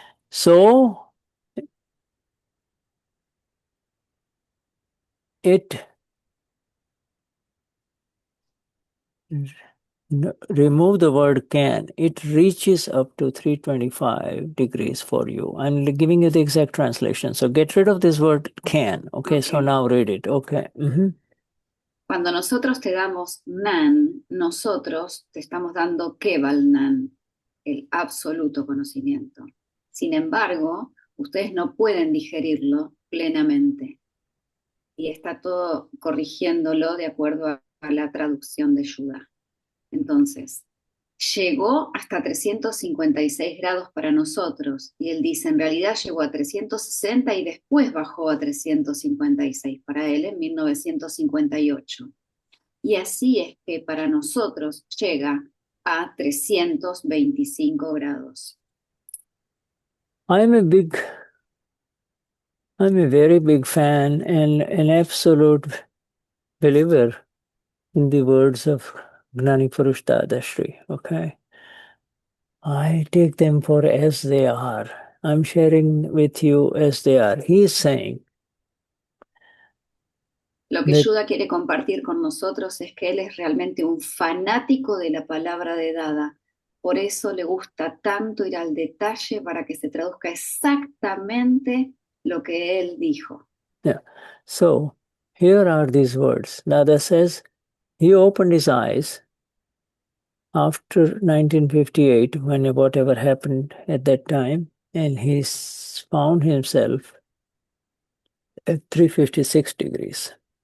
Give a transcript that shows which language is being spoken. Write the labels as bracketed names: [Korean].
[English] So, it remove the word can, it reaches up to 325 degrees for you. I'm giving you the exact translation. So get rid of this word can. Okay. So now read it. Okay. [Spanish] Cuando nosotros te damos Gnan, nosotros te estamos dando Keval Gnan, el absoluto conocimiento. Sin embargo, ustedes no pueden digerirlo plenamente. Y está todo corrigiéndolo de acuerdo a la traducción de Shuddha. Entonces, llegó hasta 356 grados para nosotros, y él dice, en realidad llegó a 360 y después bajó a 356 para él en 1958. Y así es que para nosotros llega a 325 grados. [English] I'm a very big fan and an absolute believer in the words of Gnani Purush Dadashri. Okay. I take them for as they are. I'm sharing with you as they are. He is saying [Spanish] Lo que [English] that [Spanish] Shuddha quiere compartir con nosotros es que él es realmente un fanático de la palabra de Dada. Por eso le gusta tanto ir al detalle para que se traduzca exactamente lo que él dijo. [English] yeah. So here are these words. Dada says, he opened his eyes after 1958, when whatever happened at that time, and he found himself at 356 degrees.